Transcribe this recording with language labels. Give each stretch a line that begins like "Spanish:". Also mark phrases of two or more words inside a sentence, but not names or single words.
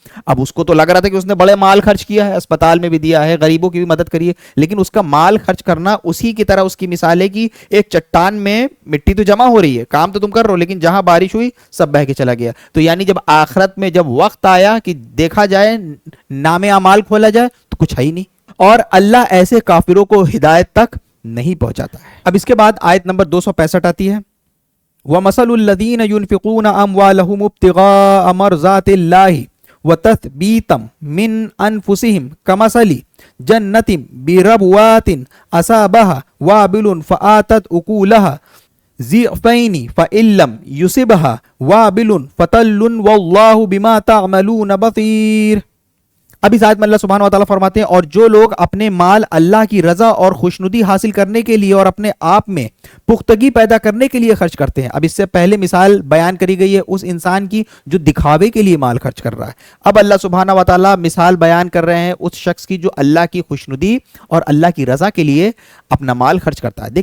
Urdu: اب اس کو تو لگ رہا تھا کہ اس نے بڑے مال خرچ کیا ہے، اسپتال میں بھی دیا ہے، غریبوں کی بھی مدد کری ہے، لیکن اس کا مال خرچ کرنا اسی کی طرح اس کی مثال ہے کہ ایک چٹان میں مٹی تو جمع ہو رہی ہے، کام تو تم کر رہے ہو، لیکن جہاں بارش ہوئی سب بہہ کے چلا گیا. تو یعنی جب آخرت میں جب وقت آیا کہ دیکھا جائے، نام اعمال کھولا جائے تو کچھ ہے ہی نہیں، اور اللہ ایسے کافروں کو ہدایت تک نہیں پہنچاتا ہے. اب اس کے بعد آیت نمبر 265 آتی ہے.
Arabic: وَمَثَلُ الَّذِينَ يُنْفِقُونَ أَمْوَالَهُمُ ابْتِغَاءَ مَرْضَاتِ اللَّهِ وَتَثْبِيتًا مِنْ أَنفُسِهِمْ كَمَثَلِ جَنَّةٍ بِرَبْوَاتٍ أَصَابَهَا وَابِلٌ فَآتَتْ أُكُولَهَا ضعفين فإن لم يصبها وابل فطل والله بما تعملون بصير.
Urdu: اب اس آیت میں اللہ
Arabic: سبحانه و تعالى
Urdu: فرماتے ہیں، اور جو لوگ اپنے مال اللہ کی رضا اور خوشنودی حاصل کرنے کے لیے اور اپنے آپ میں پختگی پیدا کرنے کے لیے خرچ کرتے ہیں. اب اس سے پہلے مثال بیان کری گئی ہے اس انسان کی جو دکھاوے کے لیے مال خرچ کر رہا ہے. اب اللہ
Arabic: سبحانه و تعالى
Urdu: مثال بیان کر رہے ہیں اس شخص کی جو اللہ کی خوشنودی اور اللہ کی رضا کے لیے اپنا مال خرچ کرتا ہے.